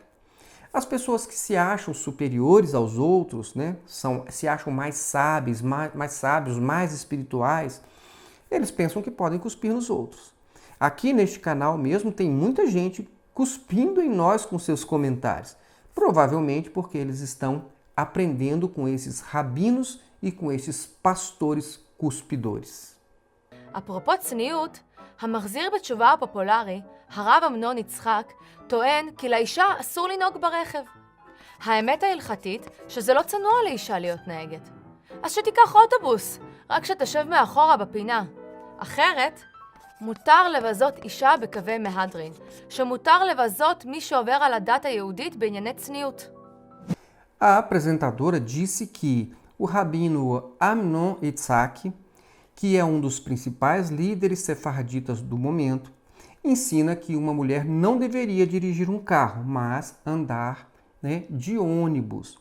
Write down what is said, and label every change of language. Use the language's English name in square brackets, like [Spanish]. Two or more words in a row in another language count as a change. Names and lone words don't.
[Portuguese] As pessoas que se acham superiores aos outros, né, se acham mais sábios, mais espirituais, eles pensam que podem cuspir nos outros. Aqui neste canal mesmo tem muita gente cuspindo em nós com seus comentários, provavelmente porque eles estão aprendendo com esses rabinos e com esses pastores cuspidores. [Hebrew] אפרופו צניעות, המחזיר בתשובה הפופולרי, הרב אמנון יצחק, טוען כי לאישה אסור לנהוג ברכב. האמת ההלכתית שזה לא צנוע לאישה להיות נהגת. אז שתיקח אוטובוס, רק שתשב מאחורה בפינה. אחרת, מותר לבזות אישה בקווי מהדרין, שמותר לבזות מי שעובר על הדת היהודית בענייני צניעות. [Portuguese] A apresentadora disse que o rabino Amnon Yitzhak, que é um dos principais líderes sefarditas do momento, ensina que uma mulher não deveria dirigir um carro, mas andar, né, de ônibus.